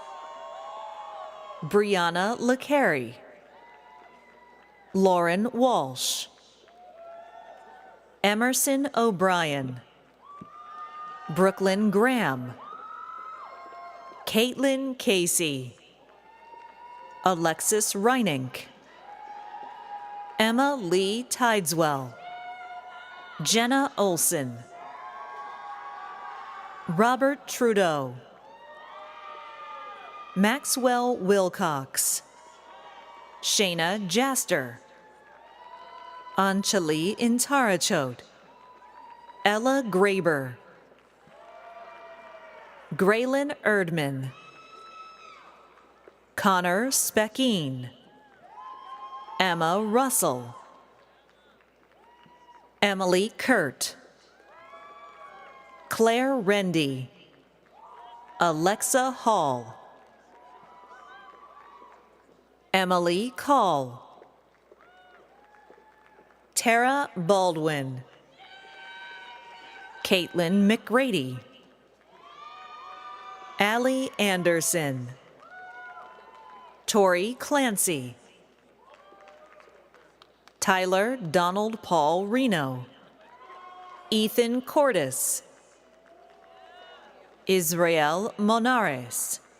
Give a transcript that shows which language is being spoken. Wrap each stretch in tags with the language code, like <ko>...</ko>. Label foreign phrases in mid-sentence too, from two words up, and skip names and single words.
<en>Brianna LeCarey, Lauren Walsh, Emerson O'Brien, Brooklyn Graham, Caitlin Casey, Alexis Reinink, Emma Lee Tideswell, Jenna Olson, Robert Trudeau, Maxwell Wilcox, Shayna Jaster, Anjali Intarachot, Ella Graber, Graylin Erdman, Connor Speckeen, Emma Russell, Emily Kurt, Claire Rendy, Alexa Hall, Emily Call, Tara Baldwin, Caitlin McGrady, Allie Anderson, Tori Clancy, Tyler Donald Paul Reno, Ethan Cordes, Israel Monares,</en>